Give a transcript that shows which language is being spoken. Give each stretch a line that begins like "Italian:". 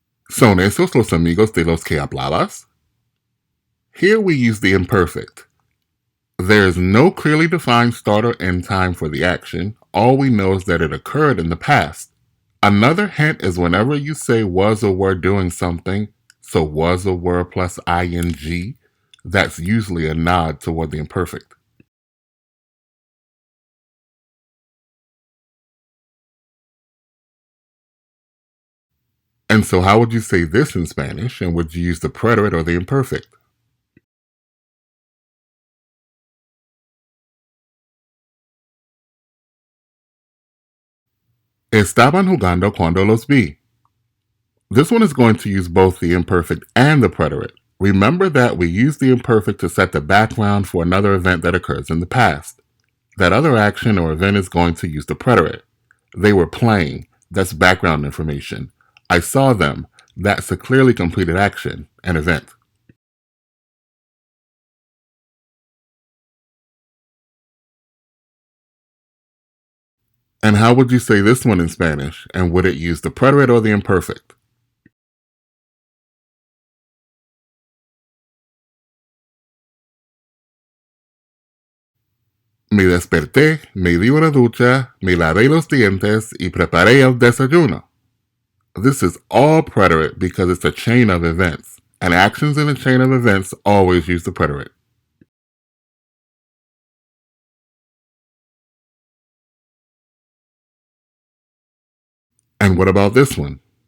Spanish: ¿Son esos los amigos de los que hablabas?
English: Here we use the imperfect. There is no clearly defined start or end time for the action. All we know is that it occurred in the past. Another hint is whenever you say was or were doing something, so was or were plus ing, that's usually a nod toward the imperfect. And so how would you say this in Spanish, and would you use the preterite or the imperfect?
Spanish: Estaban jugando cuando los vi.
English: This one is going to use both the imperfect and the preterite. Remember that we use the imperfect to set the background for another event that occurs in the past. That other action or event is going to use the preterite. They were playing. That's background information. I saw them. That's a clearly completed action, an event. And how would you say this one in Spanish? And would it use the preterite or the imperfect?
Spanish: Me desperté, me di una ducha, me lavé los dientes y preparé el desayuno.
English: This is all preterite because it's a chain of events, and actions in a chain of events always use the preterite. And what about this one?